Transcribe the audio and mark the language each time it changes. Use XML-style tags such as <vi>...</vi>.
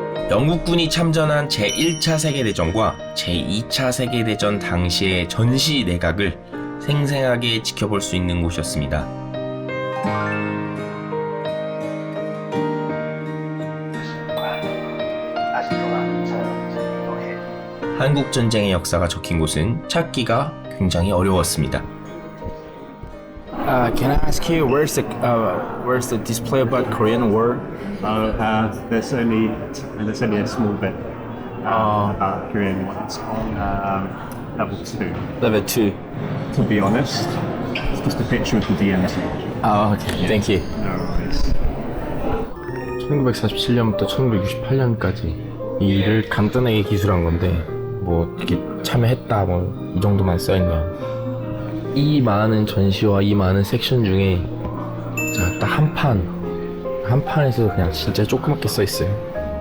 <ko>영국군이 참전한 제1차 세계대전과 제2차 세계대전 당시의 전시 내각을 생생하게 지켜볼 수 있는 곳이었습니다. 한국 전쟁의 역사가 적힌 곳은 찾기가 굉장히 어려웠습니다.</ko> <en>Can I ask you where's the display about Korean War? There's only a small bit about Korean War. It's on level 2. Level 2. To be honest, it's just a picture of the DMZ. Oh, okay. Thank you. No worries.</en> <ko>1947년부터 1968년까지 이 일을 간단하게 기술한 건데 뭐 이렇게 참여했다 뭐 이 정도만 써있네요. 이 많은 전시와 이 많은 섹션 중에 자, 딱 한 판에서 그냥 진짜 조그맣게 써있어요.</ko>